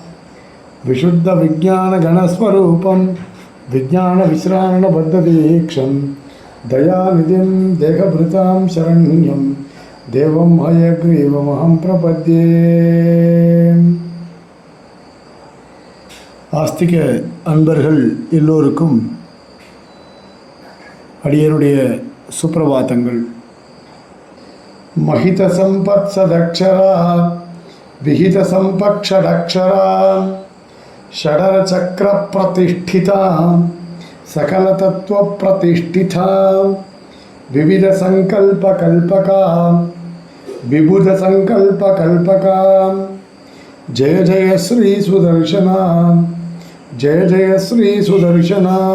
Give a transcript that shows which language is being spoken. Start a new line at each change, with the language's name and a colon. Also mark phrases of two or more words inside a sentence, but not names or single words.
Sanskrit: विशुद्धविज्ञानगणस्वरूपं विज्ञानविश्राणबद्धदीक्षं दयानिधिं देहभृतां शरण्यं देवं हयग्रीवमहं प्रपद्ये।
Tamil: ஆஸ்திக அன்பர்கள் எல்லோருக்கும் அடியனுடைய சுப்பிரபாதங்கள்.
Sanskrit: महित सम्पत् सदक्षरा विहित सम्पक्षरक्षरा षडर चक्र प्रतिष्ठिता सकल तत्त्व प्रतिष्ठिता विविध सङ्कल्प कल्पका विबुध सङ्कल्प कल्पका जय जय श्री सुदर्शना जय जय श्री सुदर्शना ஜெய ஜெய ஸ்ரீ சுதர்சனா.